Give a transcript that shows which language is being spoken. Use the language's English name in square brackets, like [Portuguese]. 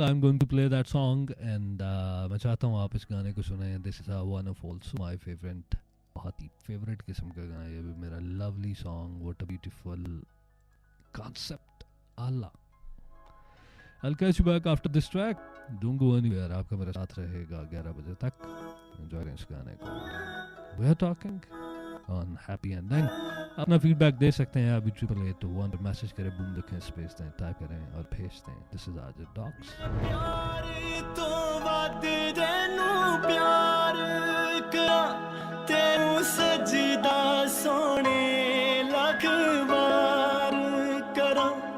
[English] I'm going to play that song, and [Hindi] मैं चाहता हूँ आप इस गाने को सुने. [English] This is one of also my favorite, [Hindi] बहुत ही favorite किस्म का गाना. ये भी मेरा lovely song. [English] What a beautiful concept. Allah. I'll catch you back after this track. Don't go anywhere. [Hindi] आपका मेरे साथ रहेगा 11 बजे तक. Enjoy इस गाने को. [English] We are talking on happy ending. [Hindi] अपना फीडबैक दे सकते हैं अभी 88821 पर मैसेज करें, बूम लिखें, स्पेस दें, टाइप करें और भेज दें. [English] This is आज dogs. [Punjabi] प्यार तो वध तेनू प्यार करा तेनू सजदा सोने लख बार करा